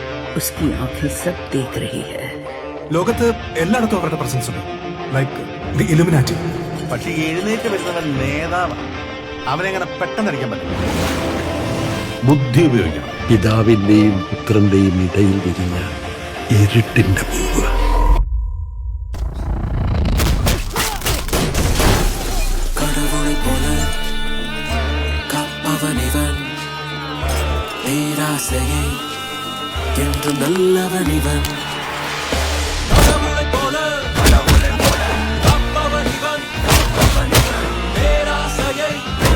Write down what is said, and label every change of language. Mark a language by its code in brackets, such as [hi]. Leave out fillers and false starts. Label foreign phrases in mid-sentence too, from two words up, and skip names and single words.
[hi] उसकी आंखें सब देख रही है. [ml] ലോകത്ത് എല്ലായിടത്തും അവരുടെ പ്രസൻസ് ഉണ്ട്. [en] like the Illuminati. [ml] പക്ഷെ എഴുന്നേറ്റ് വരുന്നവൻ നേതാവാണ്. അവനെങ്ങനെ പെട്ടെന്ന് അടിക്കാൻ പറ്റും? ബുദ്ധി ഉപയോഗിക്കണം. പിതാവിന്റെയും പുത്രന്റെയും ഇടയിൽ വിരിഞ്ഞ ഇരുട്ടിന്റെ പൂവ്. [ta] கடவுளை போல காப்பவனிவன், பேராசையை என்று நல்லவன் இவன். கடவுளை போல காப்பவனிவன், பேராசையை